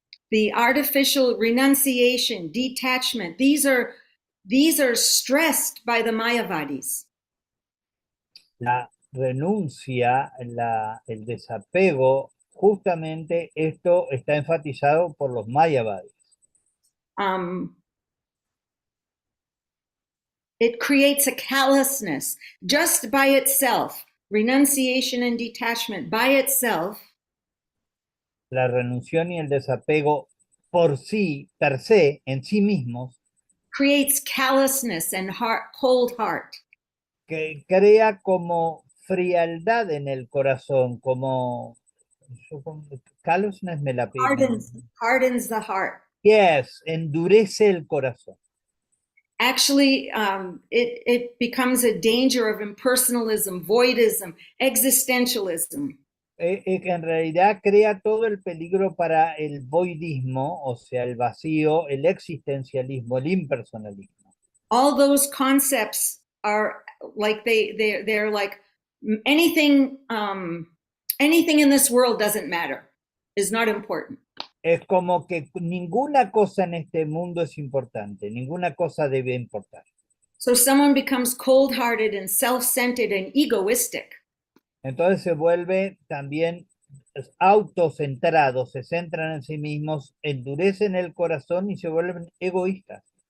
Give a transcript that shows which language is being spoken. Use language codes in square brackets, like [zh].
[en] The artificial renunciation, detachment, these are stressed by the Mayavadis. [es] La renuncia, el desapego, justamente esto está enfatizado por los Mayavadis. [en] It creates a callousness just by itself. Renunciation and detachment by itself. [es] La renuncia y el desapego por sí, per se, en sí mismos, [en] creates callousness and cold heart. [es] Que crea como frialdad en el corazón, como callousness me la pide. [en] Hardens the heart. [es] Yes, endurece el corazón. [en] Actually, it becomes a danger of impersonalism, voidism, existentialism. [es] Que en realidad crea todo el peligro para el voidismo, o sea, el vacío, el existencialismo, el impersonalismo. [en] All those concepts are like they're like anything in this world doesn't matter, is not important. [es] Es como que ninguna cosa en este mundo es importante, ninguna cosa debe importar. [en] So someone becomes cold-hearted and self-centered and egoistic. [es] Entonces se vuelve también autocentrados, se centran en sí mismos, endurecen el corazón y se vuelven egoístas.